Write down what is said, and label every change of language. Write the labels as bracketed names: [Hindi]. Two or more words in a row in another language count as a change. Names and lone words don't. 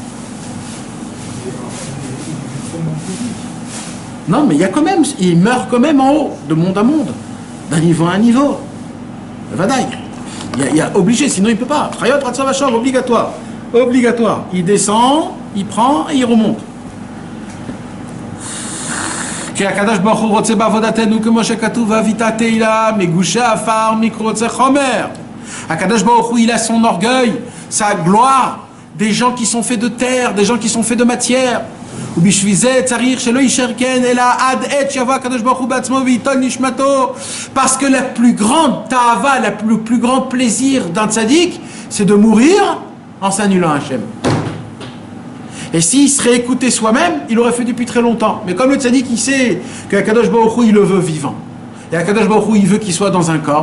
[French] Non, mais il y a quand même, il meurt quand même en haut, de monde à monde, d'un niveau à un niveau. Vadaï. Il y a obligé, sinon il ne peut pas. [Hebrew] חיות רצוא ושוב, [French] obligatoire. Obligatoire. Il descend, il prend et il remonte. [Hebrew] כי הקדוש ברוך הוא רוצה בעבודתנו כמו שכתוב ואהבת תהילה מגושי עפר מקרוצי חומר. הקדוש ברוך הוא, [French] il a son orgueil, sa gloire, des gens qui sont faits de terre, des gens qui sont faits de matière. [Hebrew] ובשביל זה צריך שלא יישאר כן אלא עד עת שיבוא הקדוש ברוך הוא בעצמו וייטול נשמתו. [French] Parce que la plus grande ta'ava, le plus grand plaisir d'un tzaddik, c'est de mourir en s'annulant à Hachem. Et s'il serait écouté soi-même, il aurait fait depuis très longtemps. Mais comme le tzaddik, il sait qu' [Hebrew] הקדוש ברוך הוא, [French] il le veut vivant. Et [Hebrew] הקדוש ברוך הוא, [French] il veut qu'il soit dans un corps.